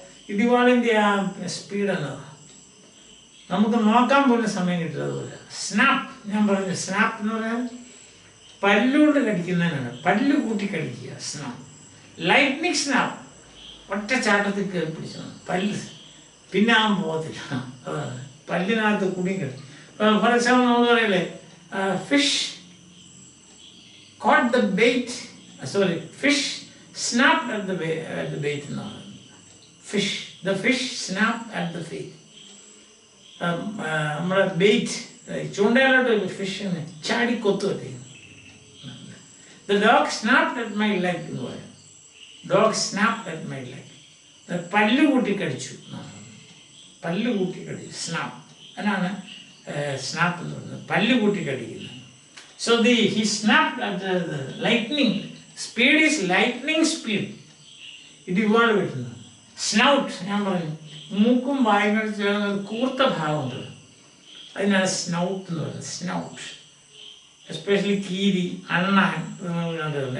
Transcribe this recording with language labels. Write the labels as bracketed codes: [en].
[ml] ഇടിവാളിൻ്റെ ആ സ്പീഡാണ്, നമുക്ക് നോക്കാൻ പോലും സമയം കിട്ടില്ല. അതുപോലെ സ്നാപ്പ്, ഞാൻ പറഞ്ഞു സ്നാപ്പ് എന്ന് പറഞ്ഞാൽ പല്ലുകൊണ്ട് കടിക്കുന്നതിനാണ്, പല്ല് കൂട്ടി കടിക്കുക. Snap, lightning snap. ഒറ്റ ചാട്ടത്തിൽ കയറി പിടിച്ചു പല്ല് പിന്നെ അവൻ പോകത്തില്ല. അതാണ് പല്ലിനകത്ത് കുടുങ്ങിക്കിടക്കും. [en] for example [ml] നമ്മൾ പറയല്ലേ [en] Fish caught the bait, sorry, fish snapped at the bait എന്നാണ്. The fish snapped at the bait. [ml] നമ്മുടെ ബെയ്റ്റ് ചൂണ്ടയിലോട്ട് ഒരു ഫിഷിനെ ചാടി കൊത്തു പറ്റി. [en] The dog snapped at my leg എന്ന് പറയും. Dog snapped at my leg. [ml] പല്ല് കൂട്ടി കടിച്ചു. പല്ല് കൂട്ടി കടിച്ചു. സ്നാപ്പ് അതിനാണ് സ്നാപ്പ് എന്ന് പറയുന്നത്. പല്ല് കൂട്ടി കടിക്കുന്നത്. [en] So he snapped at the lightning. Speed is lightning speed. It evolved with snout. [ml] ഞാൻ പറഞ്ഞു മൂക്കും വായും ചേർന്ന് കൂർത്ത ഭാഗമുണ്ട്. അതിനാണ് സ്നൗട്ട് എന്ന് പറയുന്നത്. സ്നൗട്ട് എസ്പെഷ്യലി കീരി അണ്ണാൻ കണ്ടിട്ടുണ്ട്.